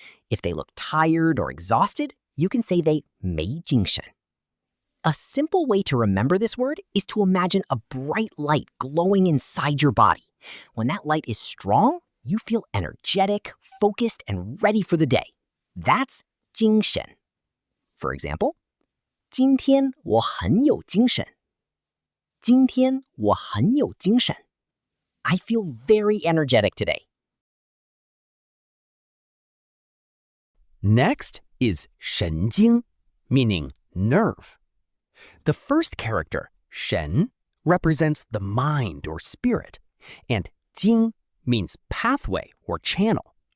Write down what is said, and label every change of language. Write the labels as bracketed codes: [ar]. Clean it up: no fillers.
[en] If they look tired or exhausted, you can say they 没精神. A simple way to remember this word is to imagine a bright light glowing inside your body. When that light is strong, you feel energetic, focused, and ready for the day. That's 精神. For example, [zh] 今天我很有精神. 今天我很有精神. [en] I feel very energetic today. Next is 神经, meaning nerve. The first character, shén, represents the mind or spirit, and jing means pathway or channel.